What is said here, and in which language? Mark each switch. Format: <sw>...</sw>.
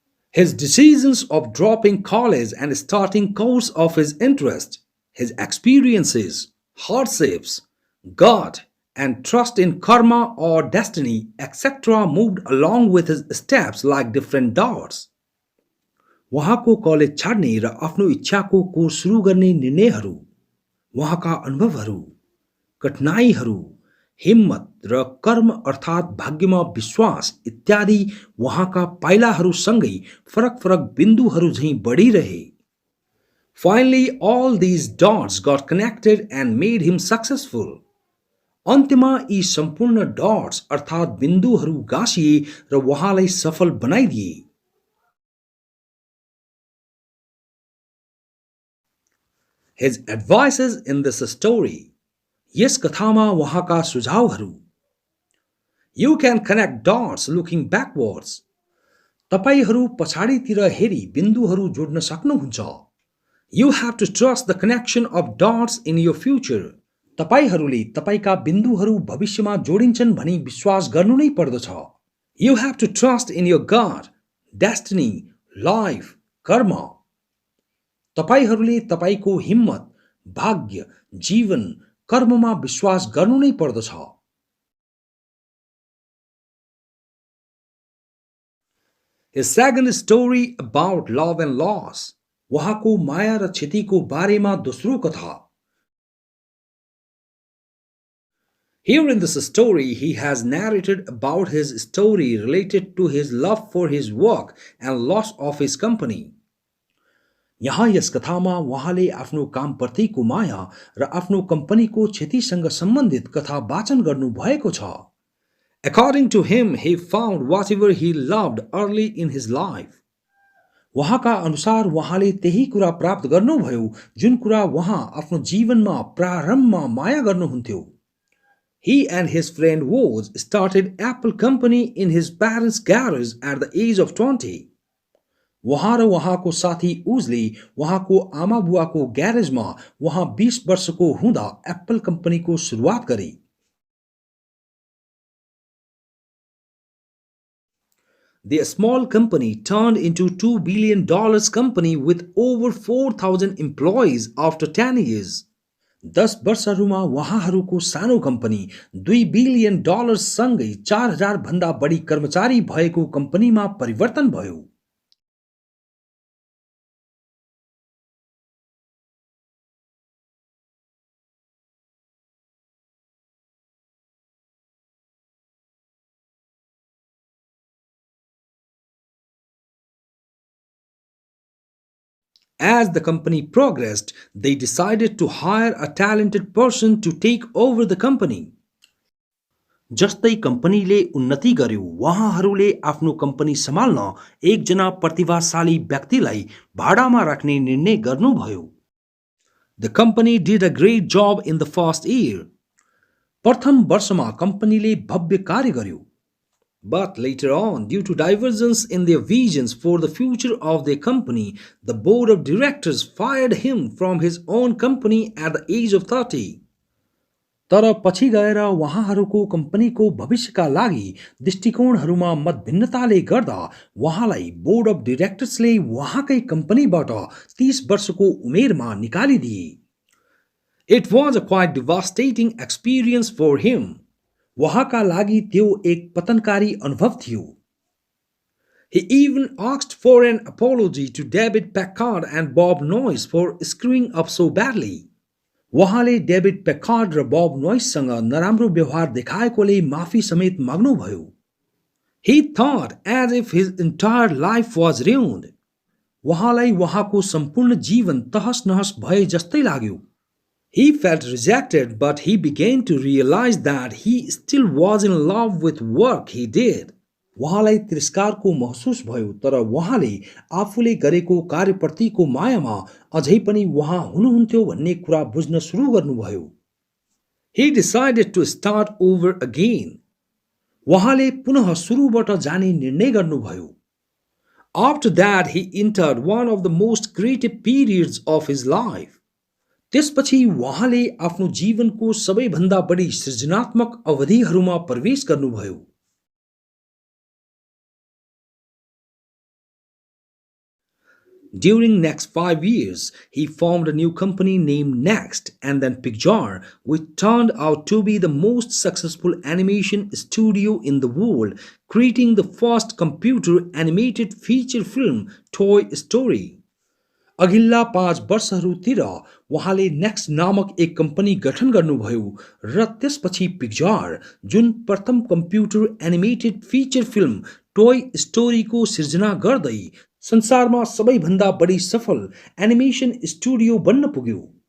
<en>His decisions of dropping college and starting course of his interest, his experiences, hardships, God, and trust in karma or destiny, etc. moved along with his steps like different dots.</en> <ne>उहाँको college छाड्ने र आफ्नो इच्छाको course सुरु गर्ने निर्णयहरू, उहाँका अनुभवहरू, कठिनाइहरू, हिम्मत र कर्म अर्थात् भाग्यमा विश्वास इत्यादि उहाँका पाइलाहरूसँगै फरक फरक बिन्दुहरू झैं बढिरहे.</ne> <en>Finally, all these dots got connected and made him successful.</en> <ne>अन्त्यमा यी सम्पूर्ण डट्स अर्थात् बिन्दुहरू गाँसिए र उहाँलाई सफल बनाइदिए.</ne> <en>His advices in this story.</en> <ne>यस कथामा उहाँका सुझावहरू.</ne> <en>You can connect dots looking backwards.</en> <ne>तपाईहरू पछाडितिर हेरी बिन्दुहरू जोड्न सक्नुहुन्छ.</ne> <en>You have to trust the connection of dots in your future.</en> <ne>तपाईहरूले तपाईका बिन्दुहरू भविष्यमा जोडिन्छन् भनी विश्वास गर्नु नै पर्दछ.</ne> <en>You have to trust in your God, destiny, life, karma.</en> <ne>तपाईहरूले तपाईको हिम्मत, भाग्य, जीवन, कर्ममा विश्वास गर्नु नै पर्दछ।</ne> <en>His second story about love and loss.</en> <ne>उहाँको माया र क्षतिको बारेमा दोस्रो कथा।</ne> <en>Here in this story, he has narrated about his story related to his love for his work and loss of his company.</en> <ne>यहाँ यस कथामा उहाँले आफ्नो कामप्रतिको माया र आफ्नो कम्पनीको क्षतिसँग सम्बन्धित कथा वाचन गर्नु भएको छ।</ne> <en>According to him, he found whatever he loved early in his life.</en> <ne>उहाँका अनुसार उहाँले त्यही कुरा प्राप्त गर्नुभयो जुन कुरा उहाँ आफ्नो जीवनमा प्रारम्भमा माया गर्नुहुन्थ्यो।</ne> <en>He and his friend Woz started Apple company in his parents' garage at the age of 20.</en> <ne>उहाँ र उहाँको साथी उजले उहाँको आमा बुवाको ग्यारेजमा उहाँ 20 वर्षको हुँदा एप्पल कम्पनीको सुरुवात गरे।</ne> <en>The small company turned into $2 billion company with over 4,000 employees after 10 years.</en> <ne>10 वर्षहरूमा उहाँहरूको सानो कम्पनी $2 बिलियन सँगै 4,000 भन्दा बढी कर्मचारी भएको कम्पनीमा परिवर्तन भयो।</ne> <en>As the company progressed, they decided to hire a talented person to take over the company.</en> <ne>जस्तै कम्पनीले उन्नति गर्यो, उहाँहरूले आफ्नो कम्पनी सम्हाल्न एकजना प्रतिभाशाली व्यक्तिलाई भाडामा राख्ने निर्णय गर्नुभयो।</ne> <en>The company did a great job in the first year.</en> <ne>प्रथम वर्षमा कम्पनीले भव्य कार्य गर्यो।</ne> <en>But later on, due to divergence in their visions for the future of their company, the board of directors fired him from his own company at the age of 30.</en> <ne>तर पछि गएर उहाँहरूको कम्पनीको भविष्यका लागि दृष्टिकोणहरूमा मतभिन्नताले गर्दा उहाँलाई बोर्ड अफ डिरेक्टर्सले उहाँकै कम्पनीबाट 30 वर्षको उमेरमा निकालिदिए।</ne> <en>It was a quite devastating experience for him.</en> <ne>उहाँका लागि त्यो एक पतनकारी अनुभव थियो।</ne> <en>He even asked for an apology to David Packard and Bob Noyce for screwing up so badly.</en> <ne>उहाँले डेभिड पेकार्ड र बब नोइससँग नराम्रो व्यवहार देखाएकोले माफी समेत माग्नुभयो।</ne> <en>He thought as if his entire life was ruined.</en> <ne>उहाँलाई उहाँको सम्पूर्ण जीवन तहस-नहस भए जस्तै लाग्यो।</ne> <en>He felt rejected, but he began to realize that he still was in love with work he did.</en> <ne>उहाँलाई तिरस्कारको महसुस भयो, तर उहाँले आफूले गरेको कार्यप्रतिको मायामा अझै पनि उहाँ हुनुहुन्थ्यो भन्ने कुरा बुझ्न सुरु गर्नुभयो।</ne> <en>He decided to start over again.</en> <ne>उहाँले पुनः सुरुबाट जाने निर्णय गर्नुभयो।</ne> <en>After that, he entered one of the most creative periods of his life.</en> <ne>त्यसपछि उहाँले आफ्नो जीवनको सबैभन्दा बढी सृजनात्मक अवधिहरूमा प्रवेश गर्नुभयो।</ne> <en>During next 5 years, he formed a new company named Next and then Pixar, which turned out to be the most successful animation studio in the world, creating the first computer animated feature film, Toy Story.</en> <ne>अघिल्ला 5 वर्षहरूतिर उहाँले next नामक एक company गठन गर्नुभयो र त्यसपछि पिक्जार जुन प्रथम computer animated feature film toy स्टोरीको सिर्जना गर्दै संसारमा सबैभन्दा बढी सफल एनिमेसन स्टुडियो बन्न पुग्यो।</ne>